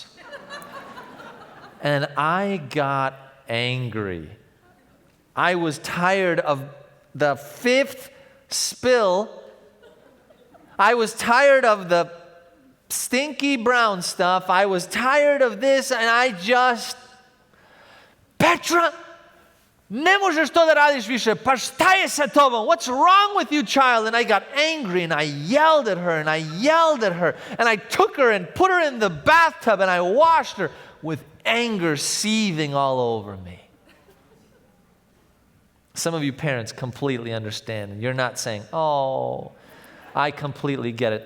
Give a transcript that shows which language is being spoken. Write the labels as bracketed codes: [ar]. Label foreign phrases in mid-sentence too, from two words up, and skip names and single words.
[en] And I got angry. I was tired of the fifth spill. I was tired of the stinky brown stuff. I was tired of this, and I just... [sr] Petra, ne možeš to da radiš više. Pa šta je sa tobom? [en] What's wrong with you, child? And I got angry, and I yelled at her, and and I took her and put her in the bathtub, and I washed her with anger seething all over me. Some of you parents completely understand, and you're not saying, oh, I completely get it.